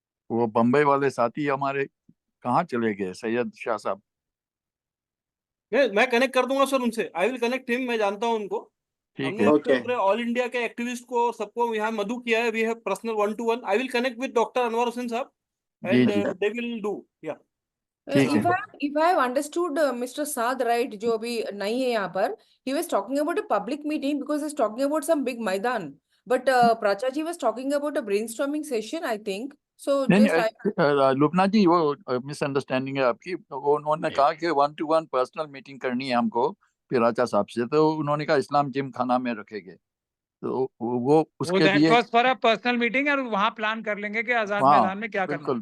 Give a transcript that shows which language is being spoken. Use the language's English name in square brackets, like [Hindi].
[Hindi] वो बम्बई वाले साथी हमारे कहाँ चले गए? सैयद शाह साहब, मैं कनेक्ट कर दूंगा सर उनसे, [English] I will connect him, [Hindi] मैं जानता हूं उनको। हमने [English] Okay. [Hindi] पूरे ऑल इंडिया के एक्टिविस्ट को और सबको यहाँ मधु किया है, [English] We have personal 1-to-1। I will connect with doctor Anwar Hussain साहब [Hindi] जी [English] and [Hindi] ji [English] They will do. Yeah [Hindi] ठीक है। [English] If I have understood Mr. Saad right, [Hindi] जो अभी नहीं है यहाँ पर, [English] he was talking about a public meeting because he's talking about some big Maidan. But Pracha ji was talking about a brainstorming session, I think. So [Hindi] नहीं [English] just [Hindi] Lubna जी, वो misunderstanding है आपकी। वो उन्होंने कहा कि 1-to-1 पर्सनल मीटिंग करनी है हमको पिराचा साहब से, तो उन्होंने कहा इस्लाम जिम खाना में रखेंगे, तो वो उसके लिए [English] that for a personal meeting, [Hindi] और वहां प्लान कर लेंगे कि आजाद हाँ, मैदान में क्या करना है।